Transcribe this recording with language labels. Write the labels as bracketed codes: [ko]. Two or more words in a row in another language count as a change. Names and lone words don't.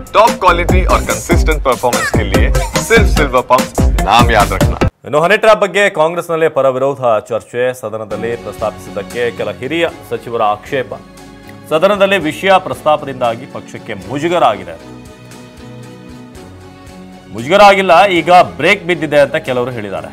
[hi] टॉप क्वालिटी और कंसिस्टेंट परफॉर्मेंस के लिए सिर्फ सिल्वर पंप नाम याद रखना। [kn] ಇನ್ನು ಹನಿ ಟ್ರ್ಯಾಪ್ ಬಗ್ಗೆ ಕಾಂಗ್ರೆಸ್ನಲ್ಲಿ ಪರ ವಿರೋಧ ಚರ್ಚೆ ಸದನದಲ್ಲಿ ಪ್ರಸ್ತಾಪಿಸಿದ್ದಕ್ಕೆ ಕೆಲ ಹಿರಿಯ ಸಚಿವರ ಆಕ್ಷೇಪ. ಸದನದಲ್ಲಿ ವಿಷಯ ಪ್ರಸ್ತಾಪದಿಂದಾಗಿ ಪಕ್ಷಕ್ಕೆ ಮುಜುಗರ ಆಗಿಲ್ಲ, ಈಗ ಬ್ರೇಕ್ ಬಿದ್ದಿದೆ ಅಂತ ಕೆಲವರು ಹೇಳಿದ್ದಾರೆ.